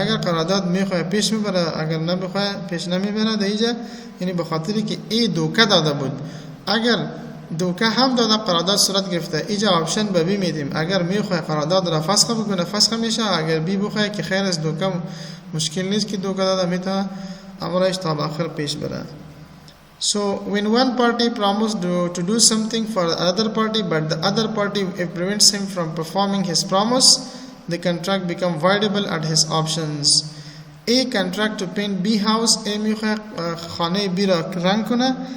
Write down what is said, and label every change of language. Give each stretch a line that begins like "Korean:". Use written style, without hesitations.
Persian: اگر قرارداد میخواه پیش میبره اگر نمیخواه پیش نمیبره در اینجا یعنی به خاطری که ای دوکه داده بود. اگر دوکه هم داده قرارداد صورت گرفته اینجا آپشن به بی میدیم اگر میخواه قرارداد را فسخ بکنه فسخ میشه. اگر بی بخواه که خیر از دوکه مشکل نیست که دوکه داده میتونه امرش تا آخر پیش بره.
English: So when one party promised to do something for the other party, but the other party prevents him from performing his promise, the contract becomes voidable at his options. A contract to paint B house.
Persian: A میخواد خانه B را رنگ کنه.